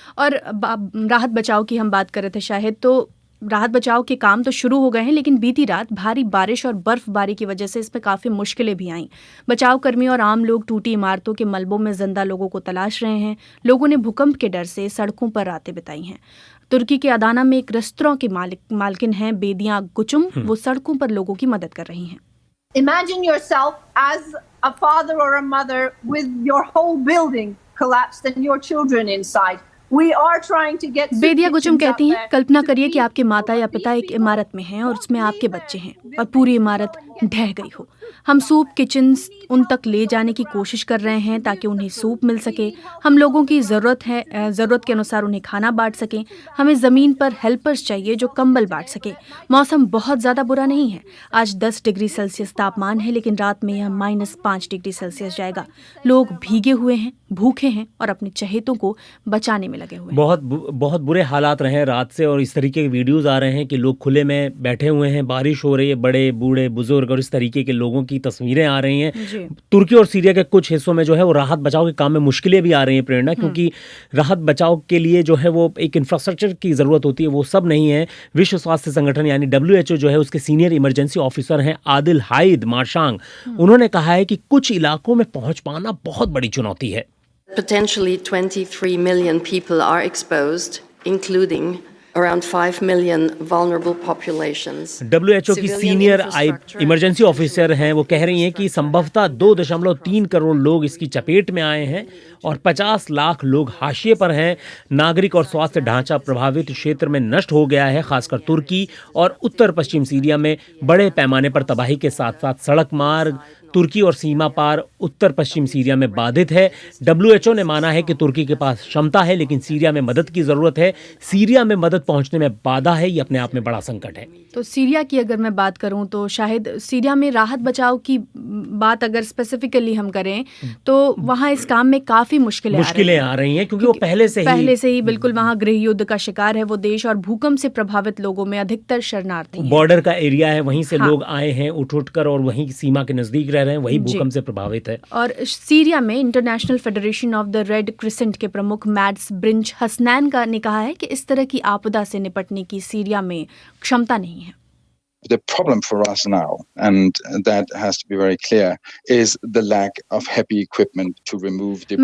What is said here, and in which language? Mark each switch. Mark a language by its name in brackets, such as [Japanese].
[Hindi] और राहत बचाव की हम बात कर रहे थे शाहिद, तो राहत बचाव के काम तो शुरू हो गए हैं, लेकिन बीती रात भारी बारिश और बर्फबारी की वजह से इसमें काफ़ी मुश्किलें भी आईं। बचाव कर्मी और आम लोग टूटी इमारतों के मलबों में जिंदा लोगों को तलाश रहे हैं। लोगों ने भूकंप के डर से सड़कों पर रातें बिताई हैं। तुर्की के अदाना में एक रेस्तरां की मालकिन हैं बेदिया गुचुम, वो सड़कों पर लोगों की मदद कर रही हैं। [English] Imagine yourself as a father or a mother with your whole building collapsed and your children inside. [Hindi] बेदिया गुचुम कहती हैं, कल्पना करिए कि आपके माता या पिता एक इमारत में हैं और उसमें आपके बच्चे हैं और पूरी इमारत ढह गई हो। हम सूप किचन्स उन तक ले जाने की कोशिश कर रहे हैं ताकि उन्हें सूप मिल सके। हम लोगों की ज़रूरत के अनुसार उन्हें खाना बांट सकें। हमें ज़मीन पर हेल्पर्स चाहिए जो कंबल बांट सके। मौसम बहुत ज़्यादा बुरा नहीं है। आज 10 डिग्री सेल्सियस तापमान है, लेकिन रात में यह -5 डिग्री सेल्सियस जाएगा। लोग भीगे हुए हैं, भूखे हैं और अपने चहेतों को बचाने में लगे हुए हैं। बहुत बुरे हालात रहे हैं रात से और इस तरीके के वीडियोस आ रहे हैं कि लोग खुले में बैठे हुए हैं, बारिश हो रही है, बड़े बूढ़े बुजुर्ग और इस तरीके के लोगों की तस्वीरें आ रही हैं। तुर्की और सीरिया के कुछ हिस्सों में जो है वो राहत बचाव के काम में मुश्किलें भी आ रही हैं प्रेरणा, क्योंकि राहत बचाव के लिए जो है वो एक इंफ्रास्ट्रक्चर की जरूरत होती है, वो सब नहीं है। विश्व स्वास्थ्य संगठन यानी WHO जो है उसके सीनियर इमरजेंसी ऑफिसर हैं आदिल हाइद मार्शांग, उन्होंने कहा है कि कुछ इलाकों में पहुंच पाना बहुत बड़ी चुनौती है। [English] Potentially 23 million people are exposed, including around 5 million vulnerable populations. [Hindi] WHO की सीनियर इमरजेंसी ऑफिसर हैं, वो कह रही हैं कि संभवतः 2.3 करोड़ लोग इसकी चपेट में आए हैं और 50 लाख लोग हाशिए पर हैं। नागरिक और स्वास्थ्य ढांचा प्रभावित क्षेत्र में नष्ट हो गया है, खासकर तुर्की और उत्तर पश्चिम सीरिया में बड़े पैमाने पर तबाही के साथ साथ सड़क मार्ग तुर्की और सीमा पार उत्तर पश्चिम सीरिया में बाधित है। WHO ने माना है कि तुर्की के पास क्षमता है, लेकिन सीरिया में मदद की जरूरत है। सीरिया में मदद पहुंचने में बाधा है, ये अपने आप में बड़ा संकट है। तो सीरिया की अगर मैं बात करूं तो शायद सीरिया में राहत बचाव की बात अगर स्पेसिफिकली हम करें तो वहां इस काम में काफी मुश्किलें आ रही हैं, क्योंकि वो पहले से ही बिल्कुल वहां गृह युद्ध का शिकार है वो देश, और भूकंप से प्रभावित लोगों में अधिकतर शरणार्थी हैं। बॉर्डर का एरिया है, वहीं से लोग आए हैं उठ कर और वहीं सीमा के नजदीक रह रहे हैं, वही भूकंप से प्रभावित है। और सीरिया में international federation of the red crescent के प्रमुख मैड्स ब्रिंच हसनैन ने कहा है कि इस तरह की आपदा से निपटने की सीरिया में क्षमता नहीं है। [English] The problem for us now, and that has to be very clear, is the lack of heavy equipment to remove debris.